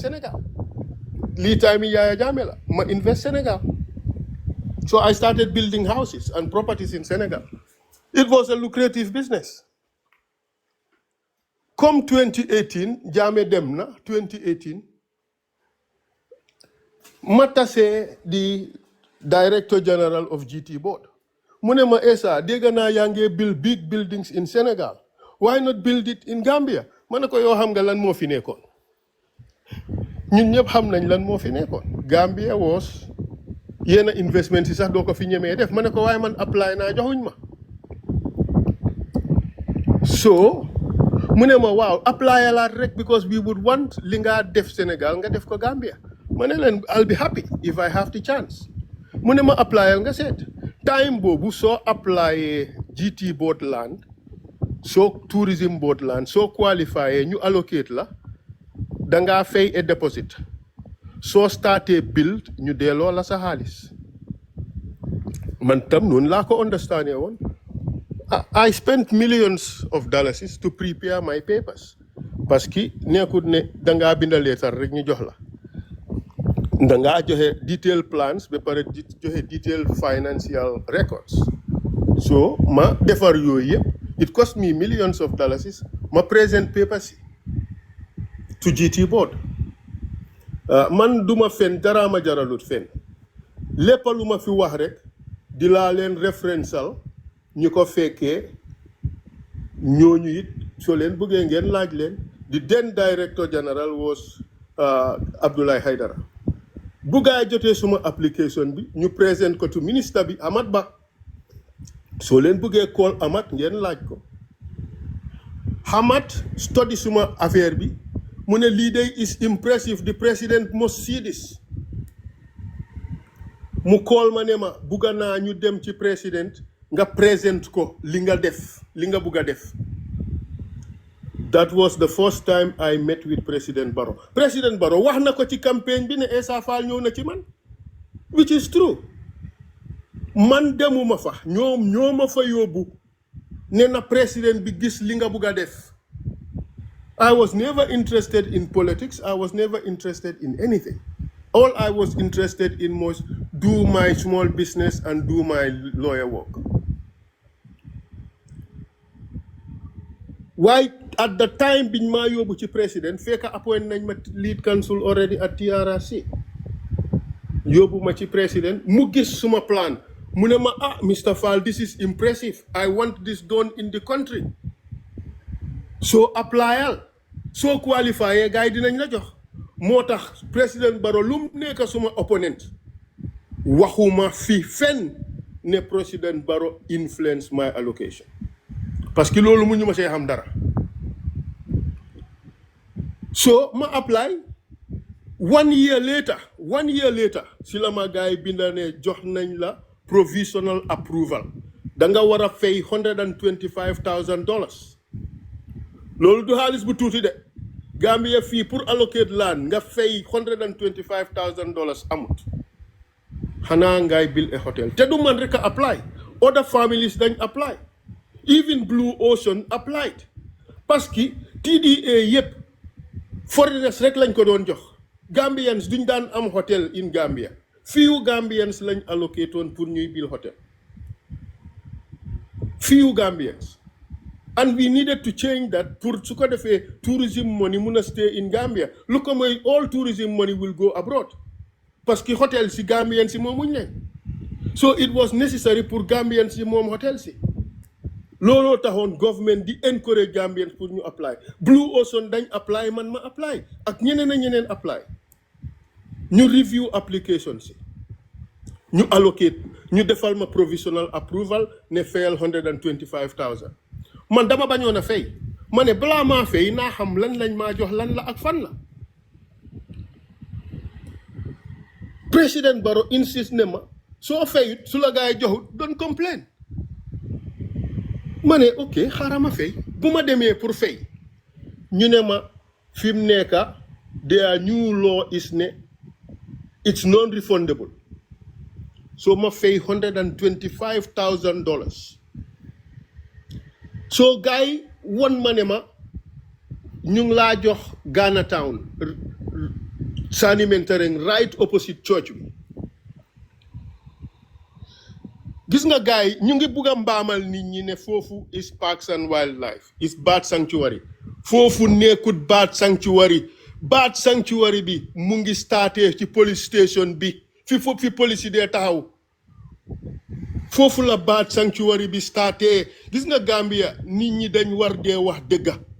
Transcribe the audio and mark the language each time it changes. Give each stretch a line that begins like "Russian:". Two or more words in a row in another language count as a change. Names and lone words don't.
Wolof: Sénégal. Lii time Yaya Jammeh la ma invest Sénégal.
English: So I started building houses and properties in Senegal. It was a lucrative business. Come 2018,
Wolof: Jammeh dem na 2018.
English: Matase the Director General of GT Board.
Wolof: Munema Essa, dégg naa yaa ngi
English: build big buildings in Senegal. Why not build it in Gambia?
Wolof: Ma ne ko yoo xam nga lan moo fi nekkoon. Ñun ñëpp xam nañ lan moo fi nekkoon. Gambia was yenn investment yi sax doo ko fi ñemee def ma ne ko waaye man apply naa joxuñ ma. So mu ne ma waaw apply laat rek because
English: we would want
Wolof: li nga def Sénégal nga def ko Gambia. Ma ne leen
English: I'll be happy if I have the chance.
Wolof: Mu ne ma applyal nga seet. Time boobu soo apply GT board land soo
English: tourism board land
Wolof: soo qualify ñu allocate la dangaa fay
English: a deposit
Wolof: soo starté build ñu delloo la sa xaalis man tam noonu laa ko understand woon.
English: I spent millions of dollars to prepare my papers
French: parce que
Wolof: nekkut ne dangaa binda leetar rek ñu jox la dangaa joxe
English: detailed plans
Wolof: ba pare
English: joxe detailed financial records so
Wolof: ma defar yooyu yëpp
English: it cost me millions of dollars ma present papers to
Wolof: GT board man duma fen dara ma jaralut fen lépp lu ma fi wax rek di laa leen référenceal ñu ko fekkee ñooñu it soo leen bëggee ngeen laaj leen
English: the then Director General was Abdoulaye Haidara
Wolof: bu gaay jotee suma application bi ñu présent ko to ministre bi Amat Bah soo leen bëggee call Amat ngeen laaj ko Amat study suma affaire bi mu ne lii day
English: is impressive the president must see this
Wolof: mu call ma ne ma bugga naa ñu dem ci président nga présent ko li nga def li nga bugga def.
English: That was the first time I met with President Barrow.
Wolof: President Barrow wax na ko ci campagne bi ne Essa Faal ñëw na ci man
English: which is true
Wolof: man demuma fa ñoo ma fa yóbbu ne na président bi gis li nga bugga def.
English: I was never interested in politics. I was never interested in anything. All I was interested in was do my small business and do my lawyer work.
Wolof: Why at the time biñ ma yóbbu ci président fekk appoint nañ ma
English: lead counsel already
Wolof: at TRRC yóbbu ma ci président mu gis suma plan mu ne ma Mr.
English: Faal this is impressive. I want this done in the country.
Wolof: So applyal soo qualifié gars yi dinañ la jox moo tax président Barrow lu nekk suma opponent waxuma fi fen ne président Barrow
English: influence my allocation
French: parce que
Wolof: loolu mu ñu ma see xam dara so ma apply
English: 1 year later
Wolof: si la ma gars yi binda ne jox nañ la
English: provisional approval
Wolof: da nga war a fay $125,000 loolu du xaalis bu tuuti de Gambia fii pour allocate land nga fay $125,000 amut xanaa ngay
English: build a hotel
Wolof: te du man rek a apply
English: other families
Wolof: dañ apply
English: even Blue Ocean applied
French: parce que
Wolof: TDA yëpp foreigners rek lañ ko doon jox Gambians duñ daan am
English: hotel in Gambia few Gambians
Wolof: lañ allocate woon pour ñuy build hotel
English: few Gambians. And we needed to change that pour
Wolof: su ko defee
English: tourism money
Wolof: mun a
English: stay in Gambia
Wolof: lu ko mooy
English: all tourism money will go
Wolof: abroad
French: parce que
Wolof: hotel si Gambian si moomuñ leen
English: so it was necessary
Wolof: pour Gambian si moom hotel si looloo taxoon government di encourage Gambians pour ñu apply Blue Ocean dañ apply man ma apply ak ñeneen a ñeneen apply ñu review application si ñu allocate ñu defal ma
English: provisional approval
Wolof: ne fayal $125,000 man dama bañoon a fay ma ne balaa maa fay naa xam lan lañ maa jox lan la ak fan la président Barrow insiste ne ma soo fayut su la gaa yi joxut
English: don't complain
Wolof: ma ne ok xaaral ma fay bu ma demee pour fay ñu ne ma fi mu nekka
English: their new law is
Wolof: ne
English: it's non-refundable
Wolof: so ma fay $125,000 so gars yi won ma ne ma ñu ngi laa jox Ghana Town Sanimentering right opposite church bi gis nga gaay ñu ngi bugg a mbaamal nit ñi ne foofu
English: is parks and wildlife is bird sanctuary
Wolof: foofu nekkut
English: bird sanctuary
Wolof: bi mu ngi starté ci police station bi fi police yi dee taxaw foofu la
English: bird sanctuary
Wolof: bi starté gis nga Gambia nit ñi dañ war dee wax dëgga